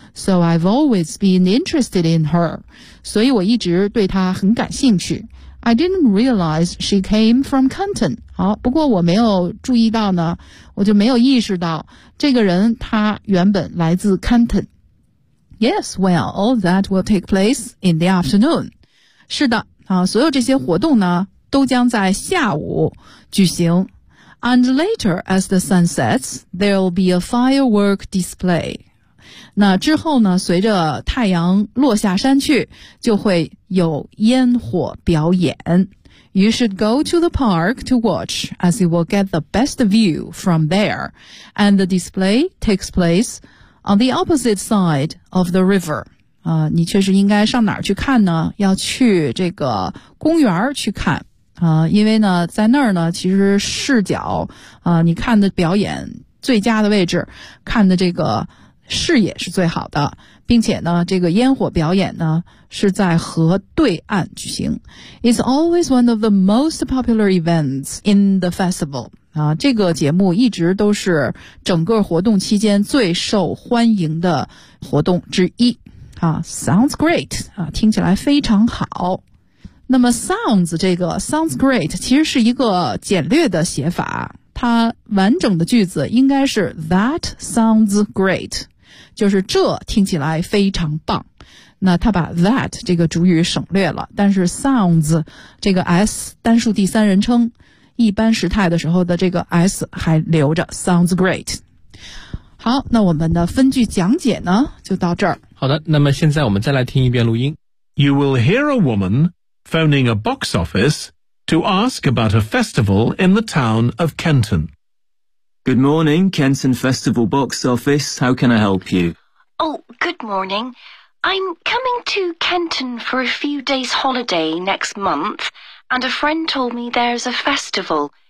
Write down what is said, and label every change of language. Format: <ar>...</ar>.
<en>So I've always been interested in her.</en> <zh>所以我一直对她很感兴趣。</zh> <en>I didn't realize she came from Canton.</en> <zh>好，不过我没有注意到呢，我就没有意识到这个人他原本来自 Canton.</zh> <en>Yes, well, all that will take place in the afternoon.</en> <zh>是的，好，所有这些活动呢都将在下午举行。</zh> <en>And later, as the sun sets, there'll be a firework display.</en> <zh>那之后呢，随着太阳落下山去，就会有烟火表演。</zh> <en>You should go to the park to watch, as you will get the best view from there. And the display takes place on the opposite side of the river.</en> <zh>你确实应该上哪儿去看呢？要去这个公园去看。因为呢在那儿呢其实视角你看的表演最佳的位置，看的这个视野是最好的，并且呢这个烟火表演呢是在河对岸举行。</zh> <en>It's always one of the most popular events in the festival.</en> <zh>这个节目一直都是整个活动期间最受欢迎的活动之一。</zh> <en>Sounds great.</en> <zh>听起来非常好。那么 sounds 这个 sounds great 其实是一个简略的写法，它完整的句子应该是</zh> <en>that sounds great，</en> <zh>就是这听起来非常棒。那它把 that 这个主语省略了，但是 sounds 这个 s 单数第三人称一般时态的时候的这个 s 还留着 sounds great。好，那我们的分句讲解呢就到这儿。好的，那么现在我们再来听一遍录音。</zh> <en>You will hear a womanphoning a box office to ask about a festival in the town of Kenton. Good morning, Kenton Festival Box Office. How can I help you? Oh, good morning. I'm coming to Kenton for a few days' holiday next month, and a friend told me there's a festival.</en>